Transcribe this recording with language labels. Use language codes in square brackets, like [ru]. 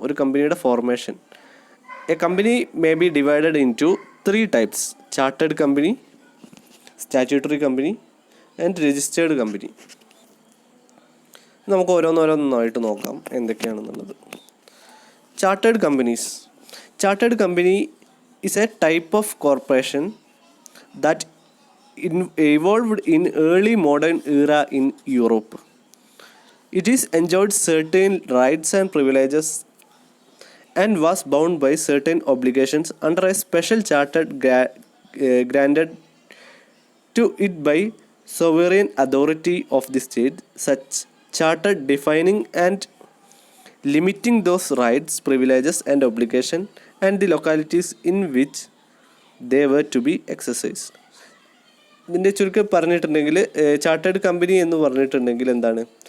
[ml] ഒരു കമ്പനിയുടെ formation. [en] A company may be divided into 3 types: chartered company, statutory company and registered company. [ml] നമുക്ക് ഓരോന്നോരോന്നായിട്ട് നോക്കാം എന്തൊക്കെയാണെന്നുള്ളത്. [en] Chartered companies. Chartered company is a type of corporation that evolved in early modern era in Europe. It is enjoyed certain rights and privileges and was bound by certain obligations under a special charter granted to it by sovereign authority of the state. Such charter defining and limiting those rights, privileges and obligations and the localities in which they were to be exercised. [ml] ഇതിൻ്റെ ചുരുക്കം പറഞ്ഞിട്ടുണ്ടെങ്കിൽ chartered company എന്ന് പറഞ്ഞിട്ടുണ്ടെങ്കിൽ എന്താണ്?